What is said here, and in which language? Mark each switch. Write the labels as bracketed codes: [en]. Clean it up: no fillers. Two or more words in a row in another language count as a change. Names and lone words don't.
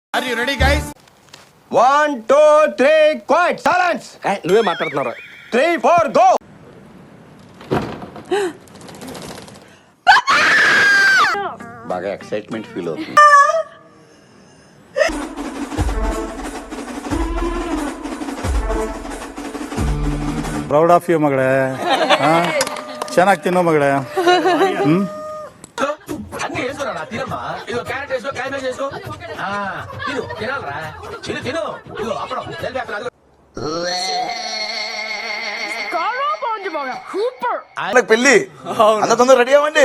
[en] Are you ready, guys? 1, 2, 3, quiet, silence. [te] నువ్వే మాట్లాడుతున్నారా? [en] 3, 4, go. [te] బాగా [en] excitement feel [te] అవుతుంది. [en] proud of you ಮಗಳೇ. [kn] ಚೆನ್ನಾಗಿ ತಿನ್ನೋ ಮಗಳೇ. [te] పెళ్లి అంత తొందర రెడీ అవ్వండి.